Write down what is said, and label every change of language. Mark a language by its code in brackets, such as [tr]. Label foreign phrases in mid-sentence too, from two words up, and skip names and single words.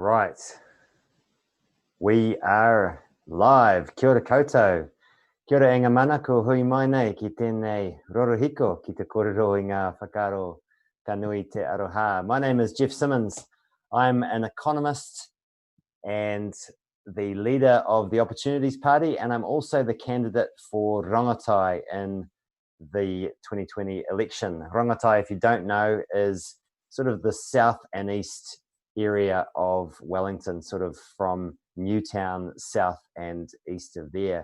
[en] right, we are live. [mi] Kia ora koutou. Kia ora e ngā mana ko hui mai nei ki tēnei rorohiko ki te kōrero i ngā whakaro ka nui te aroha. [en] My name is Geoff Simmons. I'm an economist and the leader of the Opportunities Party, and I'm also the candidate for Rongotai in the 2020 election. Rongotai, if you don't know, is sort of the south and east area of Wellington, sort of from Newtown south and east of there.